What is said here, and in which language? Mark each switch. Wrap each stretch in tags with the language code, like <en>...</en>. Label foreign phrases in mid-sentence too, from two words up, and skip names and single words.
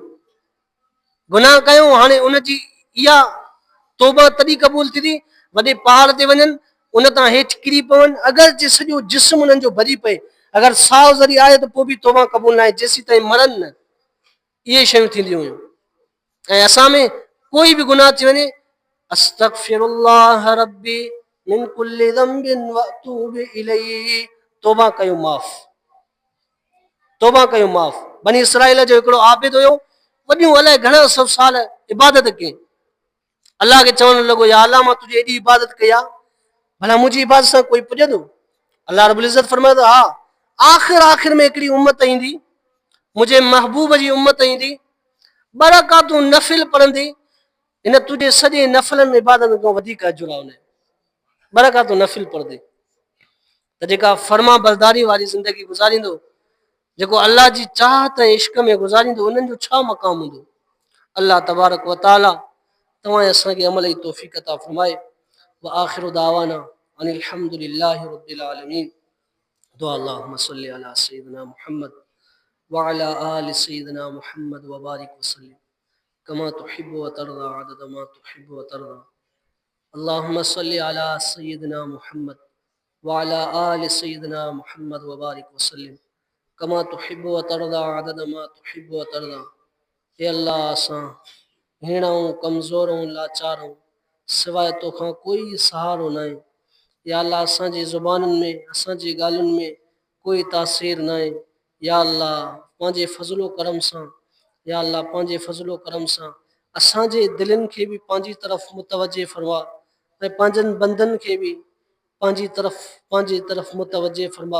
<sd>गुनाह कयूं, हाणे उनजी इहा तौबा तॾहिं क़बूल थींदी वॾे पहाड़ ते वञनि, उन तां हेठि किरी पवनि, अगरि जे सॼो जिस्म उन्हनि जो भॼी पए, अगरि साहु ज़री आहे त पोइ बि तौबा क़बूल न आहे, जेसीं ताईं मरनि न। इहे शयूं थींदियूं हुयूं। ऐं असां में कोई बि गुनाह थी वञे,</sd> <ar>أستغفر الله ربي من كل ذنب وأتوب إليه,</ar> <sd>तौबा कयो माफ़, तौबा कयो माफ़। बनी इसराइल जो हिकिड़ो आबिद हुयो, वॾियूं अलाए घणा सौ साल इबादत कई, अलाह खे चवणु लॻो, या अलाह मां तुंहिंजी एॾी इबादत कई आहे, भला मुंहिंजी इबादत सां कोई पुॼंदो? अलाह</sd> <ar>رب العزة</ar> <sd>फरमाए थो, हा, आख़िर आख़िर में हिकिड़ी उम्मत ईंदी, मुंहिंजे महबूब जी उम्मत ईंदी, बरकातूं नफ़िल पढ़ंदी, हिन तुंहिंजे सॼे नफ़िलनि इबादतनि खां वधीक अजुर आहे, बरकातूं नफ़िल पढ़ंदी। त जेका फर्मा बरदारी वारी ज़िंदगी गुज़ारींदो, जेको अल्लाह जी चाहत ऐं इश्क में गुज़ारींदो, उन्हनि जो छा मक़ाम हूंदो?</sd> <ar>الله تبارك وتعالى</ar> <sd>तव्हां असांखे अमल जी तौफ़ीक़ अता फ़रमाए।</sd> <ar>وآخر دعوانا أن الحمد لله رب العالمين. دعاء اللهم صل على سيدنا محمد وعلى آل سيدنا محمد وبارك وسلم كما تحب وترضى عدد ما تحب وترضى. اللهم صل على سيدنا محمد وعلى آل سيدنا محمد وبارك وسلم كما تحب وترضى عدد ما تحب وترضى.</ar> <sd>हे अल्लाह, असां हीणऊं, कमज़ोर ऐं लाचार आहियूं, सवाइ तोखां कोई सहारो न आहे। या अल्लाह, असांजी ज़ुबानुनि में, असांजी ॻाल्हियुनि में कोई तासीर न आहे। या अल्लाह, पंहिंजे फज़लो करम सां, या अल्लाह पंहिंजे फज़लो करम सां असांजे दिलनि खे बि पंहिंजी तरफ़ मुतवजे फरमा, ऐं पंहिंजनि बंदनि खे बि पंहिंजी तरफ़ मुतवजे फरमा।</sd>